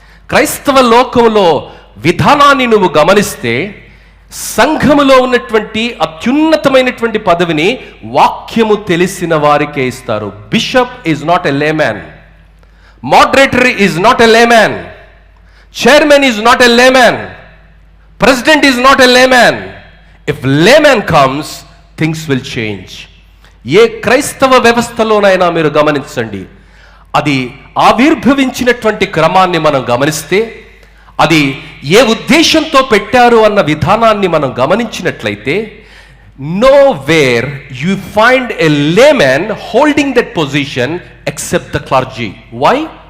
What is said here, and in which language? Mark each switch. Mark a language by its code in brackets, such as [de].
[te] క్రైస్తవ లోకంలో విధానాన్ని నువ్వు గమనిస్తే సంఘములో ఉన్నటువంటి అత్యున్నతమైనటువంటి పదవిని వాక్యము తెలిసిన వారికే ఇస్తారు. [en] Bishop is not a layman, moderator is not a layman, chairman is not a layman, president is not a layman. If layman comes, things will change. [te] ఏ క్రైస్తవ వ్యవస్థలోనైనా మీరు గమనించండి, అది ఆవిర్భవించినటువంటి క్రమాన్ని మనం గమనిస్తే, అది ఏ ఉద్దేశంతో పెట్టారు అన్న విధానాన్ని మనం గమనించినట్లయితే, [en] nowhere you find a layman holding that position except the clergy. Why?